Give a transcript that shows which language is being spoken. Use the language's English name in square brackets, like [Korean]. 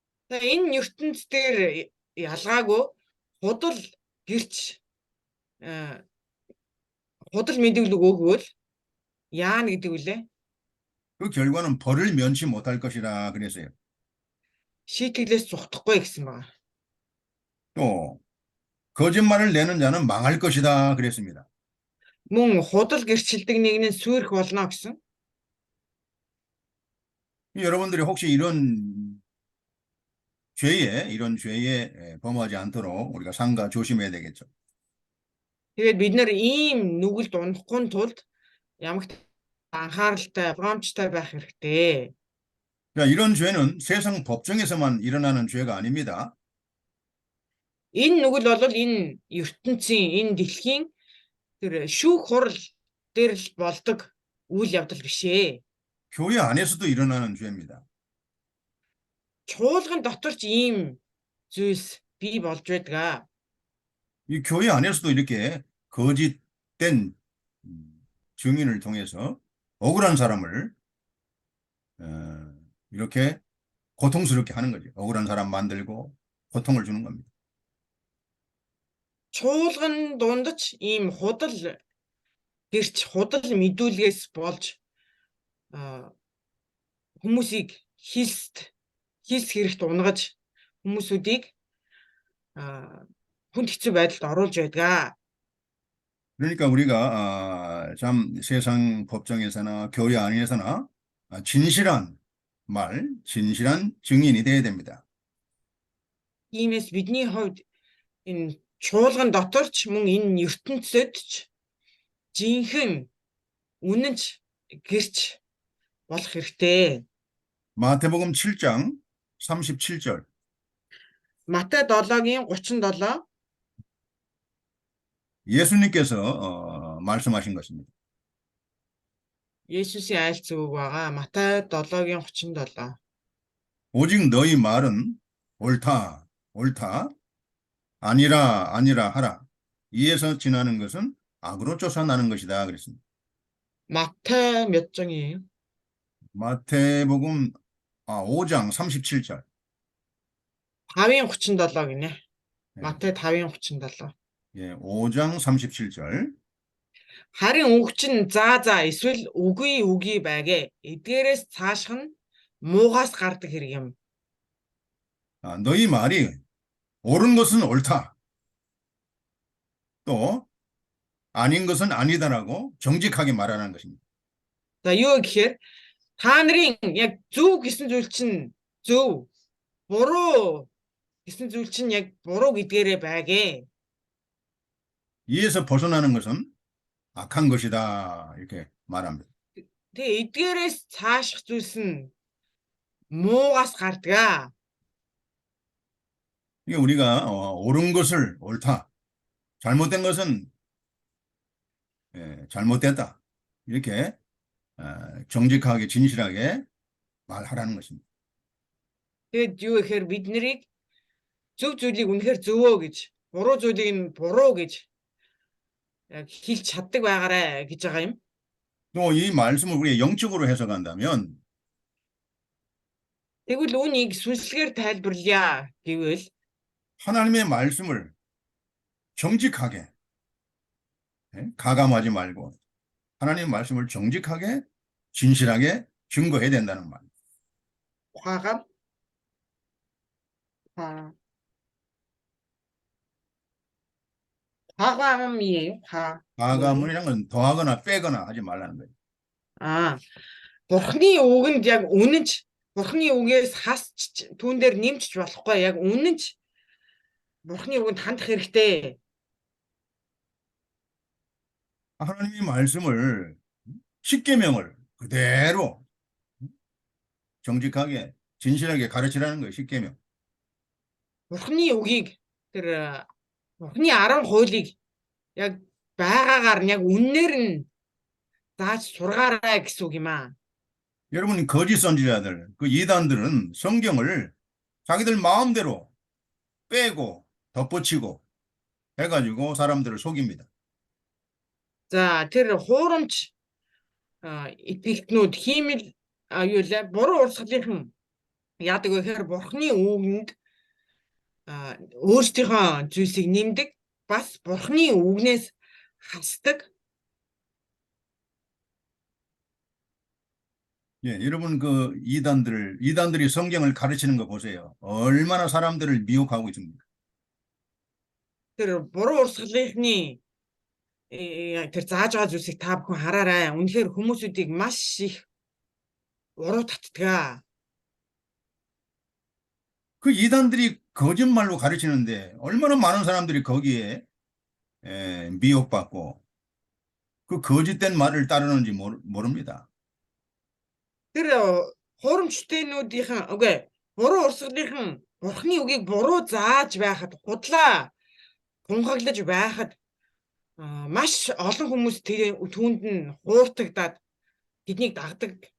[Mongolian] За энэ ертөнц дээр ялгаагүй худал гэрч худал мэдүүлэг өгвөл яана гэдэг үлээ. [Korean] 그 결과는 벌을 면치 못할 것이라 그랬어요. [Mongolian] шийтгэлээс зүхдахгүй гэсэн байна. [Korean] 또 거짓말을 내는 자는 망할 것이다 그랬습니다. [Mongolian] Мөн худал гэрчлдэг нэг нь сүрэх болно гэсэн. [Korean] 여러분들이 혹시 이런 죄에 범하지 않도록 우리가 삼가 조심해야 되겠죠. [Mongolian] Тэгээд бид нар ийм нүгэлд унахгүй тулд ямагт анхааралтай, боломжтой байх хэрэгтэй. [Korean] 자, 이런 죄는 세상 법정에서만 일어나는 죄가 아닙니다. [Mongolian] Энэ нүгэл бол энэ ертөнцийн, энэ дэлхийн тэр шүүх хурал дээр л болдог үйл явдал биш ээ. [Korean] 교회 안에서도 일어나는 죄입니다. [Mongolian] Чуулган дотор ч ийм зүйлс бий болж байдаг. [Korean] 이 교회 안에서도 이렇게 거짓된 증인을 통해서 억울한 사람을 이렇게 고통스럽게 하는 거죠. 억울한 사람 만들고 고통을 주는 겁니다. [Mongolian] Чуулган дунд ч ийм худал гэрч худал мэдүүлгээс болж хүмүүсийг хилс хэрэгт унгаж хүмүүсүүдийг хүнд хэцүү байдалд оруулж байдаг. [Korean] 그러니까 우리가 참 세상 법정에서나 교회 안에서나 진실한 말, 진실한 증인이 돼야 됩니다. [Mongolian] Иймээс бидний хувьд энэ чуулган дотор ч мөн энэ ертөнцид ч жинхэнэ үнэнч гэрч болох хэрэгтэй. [Korean] 마태복음 7장 37절. [Mongolian] Матай 7-гийн 37 [Korean] 예수님께서 말씀하신 것입니다. [Mongolian] Есүсийн айлц үг байгаа. Матай 7-гийн 37. [Korean] 오직 너희 말은 옳다, 옳다, 아니라, 아니라 하라. 이에서 지나는 것은 악으로 쫓아나는 것이다. 그랬습니다. Матай 몇 장이에요? 마태복음 5장 37절. [Mongolian] 5-ийн 37 гинэ. [Korean] 예, [Mongolian] Матай 5-ийн 37. [Korean] 예, 5장 37절. [Mongolian] Харин үг чинь за эсвэл үгүй байгээ. Эдгээрээс цаашх нь муугаас гардаг хэрэг юм. [Korean] 너희 말이 옳은 것은 옳다. 또 아닌 것은 아니다라고 정직하게 말하는 것입니다. [Mongolian] За юу гэхээр та нарын яг зөв гэсэн зүйл чинь зөв, буруу гэсэн зүйл чинь яг буруу гэдгээрээ байгээ. [Korean] 이에서 벗어나는 것은 악한 것이다. 이렇게 말합니다. [Mongolian] Тэгээ эдгээрээс цаашх зүйлс нь муугаас гардаг. [Korean] 이게 우리가 옳은 것을 옳다, 잘못된 것은 잘못됐다. 이렇게 정직하게 진실하게 말하라는 것입니다. [Mongolian] Тэгээд юу гэхээр бид нарыг зөв зүйлийг үнэхээр зөвөө гэж, буруу зүйлийг нь буруу гэж яг хэлж чаддаг байгаарэ гэж байгаа юм. [Korean] 또 이 말씀을 우리가 영적으로 해석한다면 [Mongolian] Тэгвэл үүнийг сүнслэгээр тайлбарлая гэвэл [Korean] 하나님의 말씀을 정직하게 가감하지 말고 하나님의 말씀을 정직하게 진실하게 증거해야 된다는 말. 화감 화감이에요. 가감이라는 건 더하거나 빼거나 하지 말라는 거예요. [Mongolian] Бурхны үгэнд яг үнэнч Бурхны үгээс хасч түүн дээр нэмчих болохгүй яг үнэнч Бурхны үгэнд хандах хэрэгтэй. [Korean] 하나님의 말씀을 십계명을 그대로 정직하게 진실하게 가르치라는 거예요. 십계명. [Mongolian] Бурхны үгийг тэр Бурхны 10 хуулийг яг байгаагаар нь яг үннээр нь зааж сургаарай гэсэн үг юм аа. [Korean] 여러분 거짓 선지자들, 그 이단들은 성경을 자기들 마음대로 빼고 덧붙이고 해가지고 사람들을 속입니다. [Mongolian] За тэр хуурамч итгэгчнүүд хиймэл юу лээ буруу урсгалынхан яадаг вэ гэхээр Бурхны үгэнд өөрсдийнхөө зүйлсийг нэмдэг бас Бурхны үгнээс хасдаг. [Korean] 예, 여러분 그 이단들이 성경을 가르치는 거 보세요. 얼마나 사람들을 미혹하고 있습니까? [Mongolian] Тэр буруу урсгалынхны тэр зааж байгаа зүйлсийг та бүхэн хараарай. Үнэхээр хүмүүсүүдийг маш их уруу татдаг. [Korean] 그 이단들이 거짓말로 가르치는데 얼마나 많은 사람들이 거기에 미혹받고 그 거짓된 말을 따르는지 모릅니다. [Mongolian] Тэр хуурамчтайнуудынхан үгүй буруу урсгалынхан бурхны үгийг буруу зааж байхад худлаа тунхаглаж байхад маш олон хүмүүс түүнд нь хууртагдаад тэднийг дагдаг.